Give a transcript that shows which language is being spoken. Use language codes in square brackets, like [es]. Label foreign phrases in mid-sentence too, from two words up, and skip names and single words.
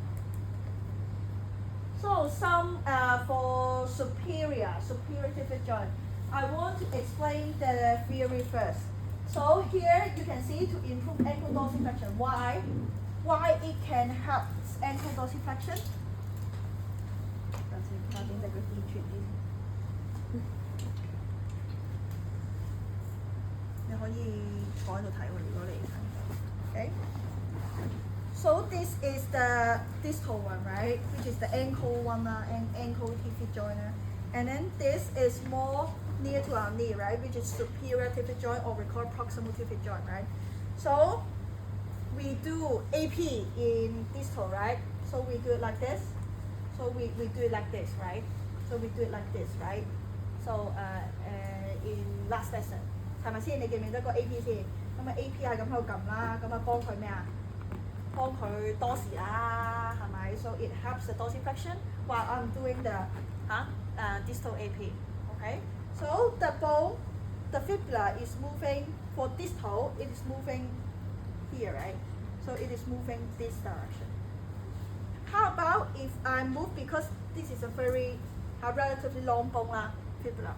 [en] So some for superior pivot joint, I want to explain the theory first. So here you can see to improve ankle dorsiflexion. Why it can help ankle dorsiflexion? [yue] 你可以坐喺度睇喎，如果你睇到。Okay. [en] So this is the distal one, right? Which is the ankle one, ankle pivot joint. And then this is more near to our knee, right? Which is superior pivot joint, or we call proximal pivot joint, right? So we do AP in distal, right? So we do it like this. So we do it like this, right? So we do it like this, right? So in last lesson, [yue] 係咪先？你記唔記得個 AP 先？咁啊 AP 係咁喺度撳啦，咁啊幫佢咩啊？幫佢多時啦，係咪 ？ [en] So it helps the dorsiflexion while I'm doing the distal AP. [yue] Okay. [en] So the bone, the fibula is moving for distal. It is moving here, right? So it is moving this direction. How about if I move, because this is a very relatively long bone fibula.